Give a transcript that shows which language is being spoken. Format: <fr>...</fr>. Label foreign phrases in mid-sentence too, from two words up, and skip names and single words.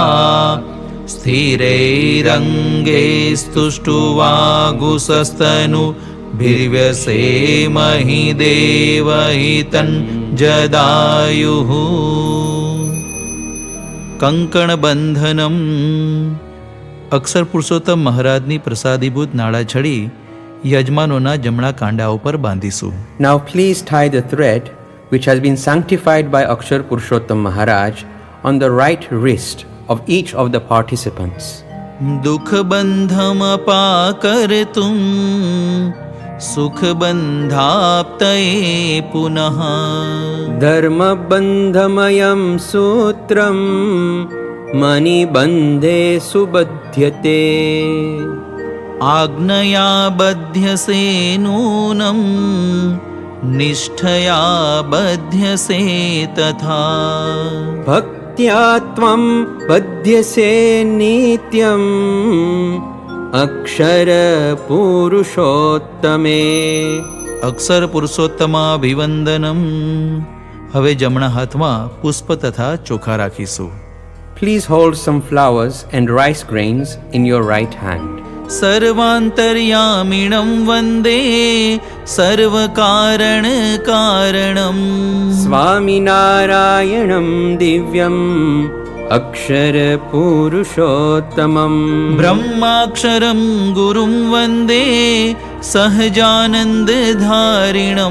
<sa>સ્થિરૈરંગૈસ્તુષ્ટુવાગુસસ્તનુभिर्व्यसेमहि દેવહિतं જદાયુઃ. કંકણબંધનમ.</sa> <gu>અક્ષર પુરુષોત્તમ મહારાજની પ્રસાદીભૂત નાળા છડી યજમાનોના જમણા કાંડા ઉપર બાંધીશું.</gu> <en>Now please tie the thread which has been sanctified by Akshar Purushottam Maharaj on the right wrist of each of the participants.</en> <sa>દુઃખ બંધમ પાકર્તુમ સુખ બંધાપ્તયે પુનઃ. धर्म बन्धमयम् सूत्रम् मणि बन्धे सुबध्यते. આજ્ઞયા બધ્યસે નૂનમ નિષ્ઠયા બધ્યસે તથા. भक्त्या त्वम् बध्यसे नित्यम् अक्षर पुरुषोत्तमे. અક્ષર પુરુષોત્તમાભિવંદનમ.</sa> <gu>હવે જમણા હાથમાં પુષ્પ તથા ચોખા રાખીશું.</gu> <en>Please hold some flowers and rice grains in your right hand.</en> <sa>सर्वान्तर्यामिणं वन्दे सर्वकारणकारणं स्वामिनारायणं दिव्यम् अक्षरपुरुषोत्तमम् ब्रह्माक्षरं गुरुं वन्दे सहजानन्दधारिणम्</sa>